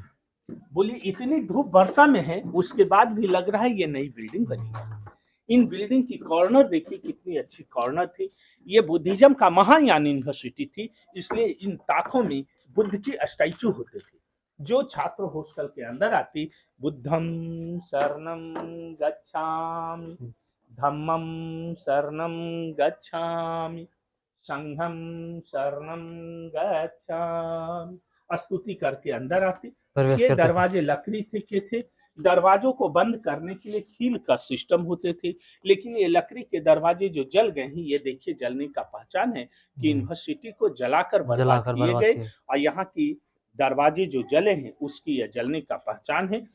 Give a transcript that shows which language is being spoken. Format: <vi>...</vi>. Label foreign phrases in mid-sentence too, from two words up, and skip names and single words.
<hi>बोलिए इतनी धूप वर्षा में है उसके बाद भी लग रहा है ये नई बिल्डिंग बनी है। इन बिल्डिंग की कॉर्नर देखिए कितनी अच्छी कॉर्नर थी। ये बुद्धिज्म का महायान यूनिवर्सिटी थी, इसलिए इन ताकों में बुद्ध के स्टैचू होते थे। जो छात्र हॉस्टल के अंदर आती,</hi> <pi>बुद्धम शरणम गच्छामि, धम्मम शरणम गच्छामि, संघम शरणम गच्छामि,</pi> <hi>स्तुति करके अंदर आती। ये दरवाजे लकड़ी के थे। दरवाजों को बंद करने के लिए कील का सिस्टम होते थे, लेकिन ये लकड़ी के दरवाजे जो जल गए हैं, ये देखिए जलने का पहचान है कि यूनिवर्सिटी को जलाकर बर्बाद किए गए। और यहाँ की दरवाजे जो जले हैं उसकी यह जलने का पहचान है।</hi>